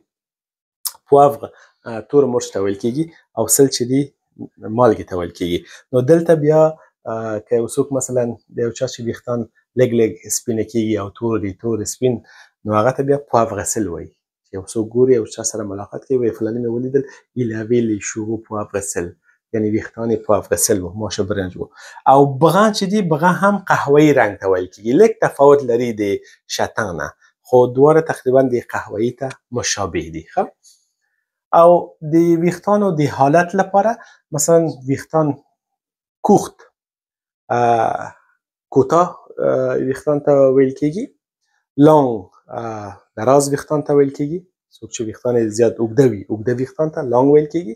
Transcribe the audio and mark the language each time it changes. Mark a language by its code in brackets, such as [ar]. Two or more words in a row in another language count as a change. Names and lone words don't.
[ps] پواور تور مرچ ته ویل کېږي او سل چې دي مالګې ته ویل کېږي. نو دلته بیا که یو څوک مثلا د یو چا چې ویښتان لږ لږ سپینه کېږي او تور دي، تور سپین، نو هغه ته بیا [fr] poivre et sel [ps] وایي. چې یو څوک ګوري یو چا سره ملاقات کوي وایي فلاني مې ولیدل [fr] il avait les cheveux poivre sel، [ps] یعنی ویښتان یې [fr] poivre sel [ps] و، ماشه برنج و. او بغه چې دی، بغه هم قهوه‌ای رنګ ته ویل کېږي، لږ تفاوت لري د شتن نه، خو دواړه تقریبا د قهوه‌ای ته مشابه دي. او د ویښتانو د حالت لپاره مثلا ویښتان کوخت، کوتاه ویښتان ته ویل کېږي، لانګ دراز ویښتان ته ویل کېږي، څوک چې ویښتان یې زیات اوږده وي اوږده ویښتان ته لانګ ویل کېږي.